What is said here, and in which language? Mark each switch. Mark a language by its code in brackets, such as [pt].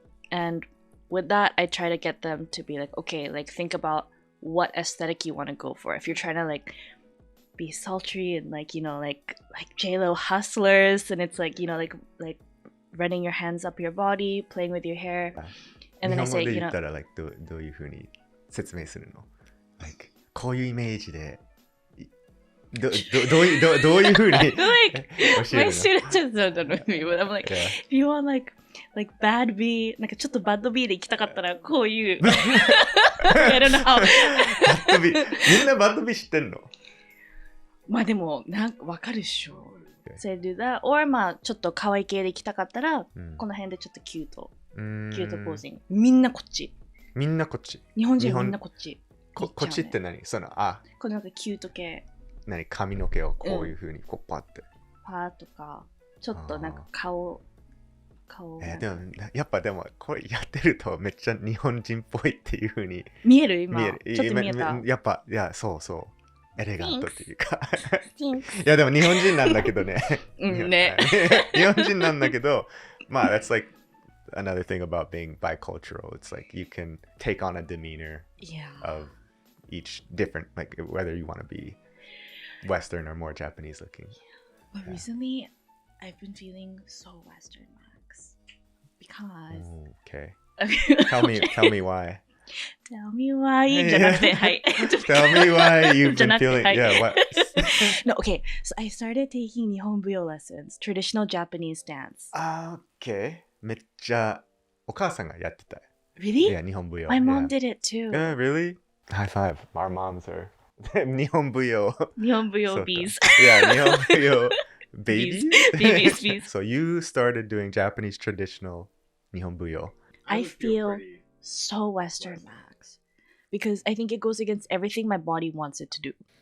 [en] And with that, I try to get them to be like, okay, like think about what aesthetic you want to go for. If you're trying to like be sultry and like, you know, like J-Lo hustlers, and it's like, you know, like running your hands up your body, playing with your hair, and then I say, you know, [ja] like どういう風に説明するの?Like こういうイメージでどういう風に [en] like my students just don't know me, but I'm like, if you want like bad B, [ja] なんかちょっとバッド B で行きたかったらこういう [en] I don't know how [ja] みんなバッド B 知ってんの？まあでもなんかわかるでしょ。 [en] So I do that, [ja] or まあちょっと可愛い系で行きたかったら、この辺でちょっとキュートポーズに。みんなこっち。みんなこっち。日本人みんなこっち。こっちって何？そのこのなんかキュート系。何？髪の毛をこういう風にこうパって。パーとかちょっとなんか顔でもやっぱでもこれやってるとめっちゃ日本人っぽいっていう風に見える今。ちょっと見えた。やっぱいやそうエレガントっていうかいやでも日本人なんだけどね。ね。日本人なんだけど、まあ [en] that's like another thing about being bicultural. It's like you can take on a demeanor of each different, like whether you want to be Western or more Japanese looking. But recently, I've been feeling so Western, Max, because. Okay. Tell me why. Tell me why [ja] じゃなくて、はい。 [en] Tell me why you've been feeling, what? No, okay. So I started taking 日本舞踊 lessons, traditional Japanese dance. Okay. [ja] めっちゃお母さんがやってた。 [en] Really? Yeah, 日本舞踊。 My mom did it too. Really? High five. Our moms are 日本舞踊。日本舞踊 bees. Yeah, 日本舞踊 babies. Bees. So you started doing Japanese traditional 日本舞踊. I feel so Western, Max, because I think it goes against everything my body wants it to do.